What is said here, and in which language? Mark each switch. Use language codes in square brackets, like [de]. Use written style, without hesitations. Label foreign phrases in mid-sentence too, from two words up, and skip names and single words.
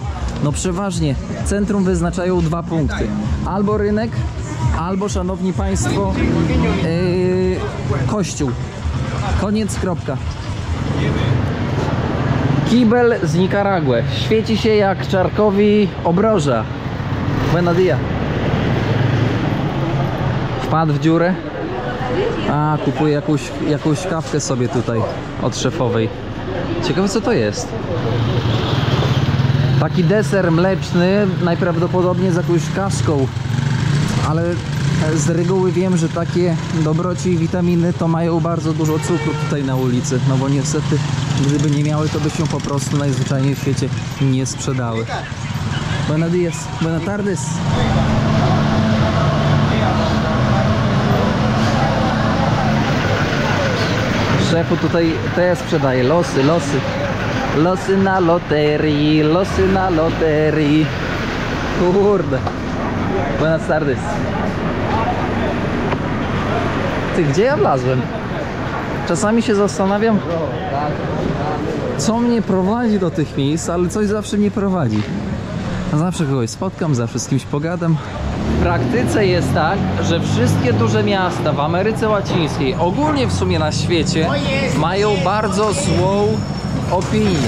[pl] No przeważnie centrum wyznaczają 2 punkty. Albo rynek, albo, szanowni państwo, kościół. Koniec, kropka. Kibel z Nikaragui. Świeci się jak Czarkowi obroża. [es] Buenos días. [pl] Wpadł w dziurę. A, kupuję jakąś kawkę sobie tutaj od szefowej. Ciekawe, co to jest. Taki deser mleczny, najprawdopodobniej z jakąś kaszką. Ale z reguły wiem, że takie dobroci i witaminy to mają bardzo dużo cukru tutaj na ulicy. No bo niestety, gdyby nie miały, to by się po prostu najzwyczajniej w świecie nie sprzedały. [es] Buenos días, buenas tardes. [pl] Szefu tutaj też sprzedaje losy. Losy na loterii, losy na loterii. Kurde. [es] Buenas tardes. [pl] Ty, gdzie ja wlazłem? Czasami się zastanawiam, co mnie prowadzi do tych miejsc, ale coś zawsze mnie prowadzi. Zawsze kogoś spotkam, zawsze z kimś pogadam. W praktyce jest tak, że wszystkie duże miasta w Ameryce Łacińskiej, ogólnie w sumie na świecie, mają bardzo złą opinię.